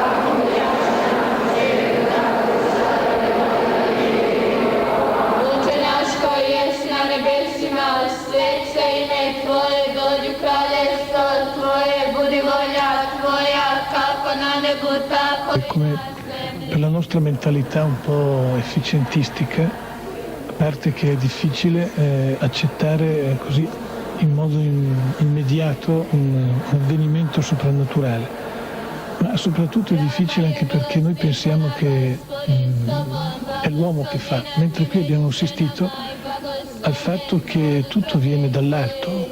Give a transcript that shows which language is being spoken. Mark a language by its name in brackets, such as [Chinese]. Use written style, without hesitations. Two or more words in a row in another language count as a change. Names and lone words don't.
[Croatian] Oče naš koji jesi na nebesima, svet se ime Tvoje, dođi kraljestvo Tvoje, budi volja Tvoja, kako na nebu, tako i [Italian] come per la nostra mentalità un po' efficientistica, a parte che è difficile accettare così in modo immediato un avvenimento soprannaturale, ma soprattutto è difficile anche perché noi pensiamo che è l'uomo che fa, mentre qui abbiamo assistito al fatto che tutto viene dall'alto.